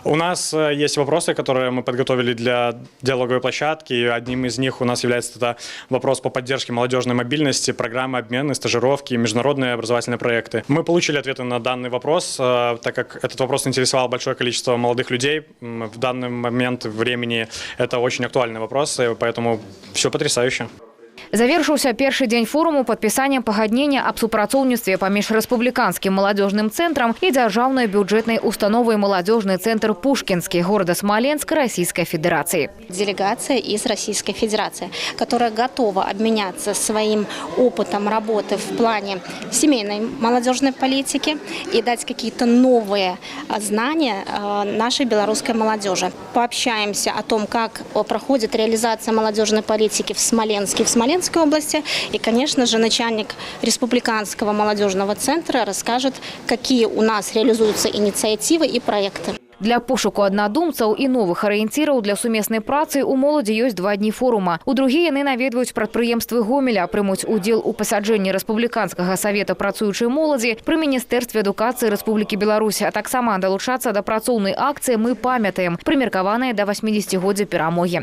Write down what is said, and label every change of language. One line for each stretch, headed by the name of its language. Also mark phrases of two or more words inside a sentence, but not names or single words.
Russian: У нас есть вопросы, которые мы подготовили для диалоговой площадки, и одним из них у нас является это вопрос по поддержке молодежной мобильности, программы обмена, стажировки, международные образовательные проекты. Мы получили ответы на данный вопрос, так как этот вопрос интересовал большое количество молодых людей. В данный момент времени это очень актуальный вопрос, поэтому все потрясающе.
Belarusian: Завершыўся першы дзень форуму падпісаннем пагаднення аб супрацоўніцтве паміж рэспубліканскім маладзёжным цэнтрам і дзяржаўнай бюджэтнай установай
Russian: «Молодежный центр Пушкинский» города Смоленск Российской Федерации. Делегация из Российской Федерации, которая готова обменяться своим опытом работы в плане семейной молодежной политики и дать какие-то новые знания нашей белорусской молодежи. Пообщаемся о том, как проходит реализация молодежной политики в Смоленске, в Смоленской области. И, конечно же, начальник Республиканского молодежного центра расскажет, какие у нас реализуются инициативы и проекты.
Belarusian: Для пошуку аднадумцаў і новых арыенціраў для сумеснай працы у моладзі ёсць 2 дні форума. У другі яны наведваюць прадпрыемствы Гомеля, прымуць удзел у пасяджэнні Рэспубліканскага савета працуючай моладзі пры Міністэрстве адукацыі Рэспублікі Беларусь, а таксама далучацца да працоўнай акцыі «Мы памятаем», прымеркаванай да 80-годдзя перамогі.